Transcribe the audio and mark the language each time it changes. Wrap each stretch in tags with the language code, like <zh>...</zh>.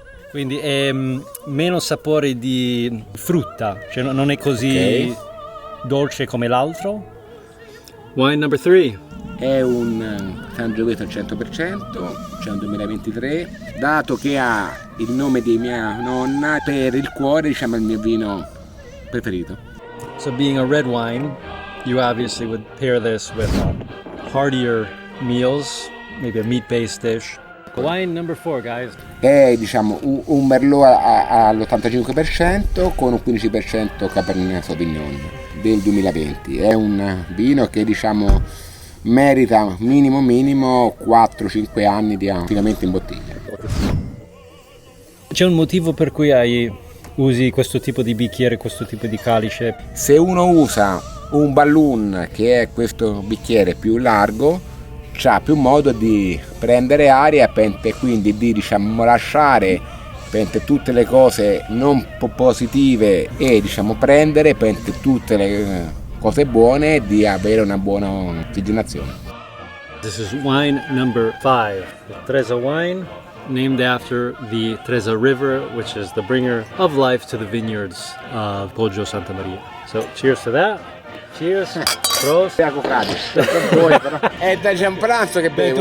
<it>Quindi è meno sapore di frutta, cioè non è così dolce come l'altro.</it> <en>Wine number 3.</en> <it>È un Sangiovese al 100%, cioè un 2023, dato che ha il nome di mia nonna, per il cuore diciamo il mio vino preferito.</it> <en>So being a red wine, you obviously would pair this with heartier meals, maybe a meat-based dish. Wine number 4, guys.</en> <it>È diciamo un Merlot all'85% con un 15% Cabernet Sauvignon del 2020. È un vino che diciamo merita minimo 4-5 anni di affidamento in bottiglia. C'è un motivo per cui usi questo tipo di bicchiere, questo tipo di calice? Se uno usa un balloon, che è questo bicchiere più largo, c'ha più modo di prendere aria e quindi di diciamo lasciare tutte le cose non positive e diciamo prendere tutte le cose buone e di avere una buona ossigenazione.</it> <en>This is wine number 5, the Tresa wine, named after the Tresa River, which is the bringer of life to the vineyards of Poggio Santa Maria. So cheers to that. Cheers. Prost.</en> <it>È da un pranzo che bevo.</it>